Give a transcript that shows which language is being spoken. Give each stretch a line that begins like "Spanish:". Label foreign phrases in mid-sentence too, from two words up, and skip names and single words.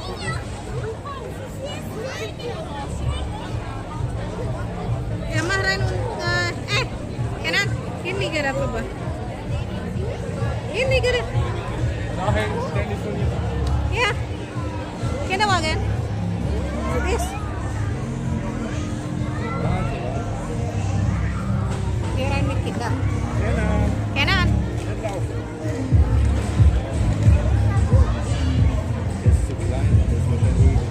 German: Ja, mach rein und Kenan,
Indonesian: ini gara apa, Bah? Ini gara.
German: Nachher telefonieren. Ja. Kinderwagen. This. Hier rein mit Kindern. Genau. Kenan. Nicht laufen. Der ist zu klein, der ist wahrscheinlich ruhig.